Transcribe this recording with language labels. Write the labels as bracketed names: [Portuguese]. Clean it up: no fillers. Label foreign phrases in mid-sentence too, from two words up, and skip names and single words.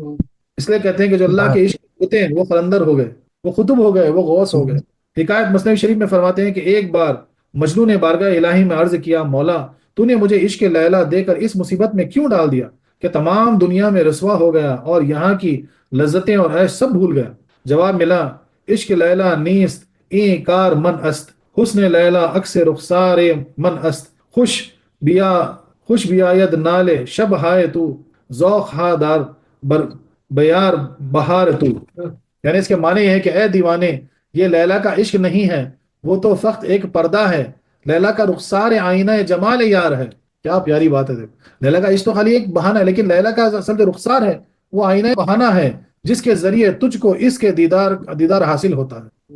[Urdu] اس لیے کہتے ہیں کہ جو اللہ کے عشق ہوتے ہیں وہ قلندر ہو گئے، وہ قطب ہو گئے، وہ غوث ہو گئے۔ حکایت مثنوی شریف میں فرماتے ہیں کہ ایک بار مجنو نے بارگاہ الہی میں عرض کیا، مولا تو نے مجھے عشق لیلا دے کر اس مصیبت میں کیوں ڈال دیا کہ تمام دنیا میں رسوا ہو گیا اور یہاں کی لذتیں اور عیش سب بھول گیا؟ جواب ملا، [Persian] عشق لیلا نیست این کار من است، حسن لیلا عکس رخسار من است، خوش بیاید نال شب ہائے تو، ذوق ہا دار بیار بہار تو۔ [Urdu] یعنی اس کے معنی یہ ہے کہ اے دیوانے، یہ لیلا کا عشق نہیں ہے، وہ تو فقط ایک پردہ ہے۔ لیلا کا رخسار آئینہ جمال یار ہے۔ کیا پیاری بات ہے۔ لیلا کا عشق تو خالی ایک بہانہ ہے، لیکن لیلا کا اصل جو رخسار ہے وہ آئینہ بہانہ ہے جس کے ذریعے تجھ کو اس کے دیدار حاصل ہوتا ہے۔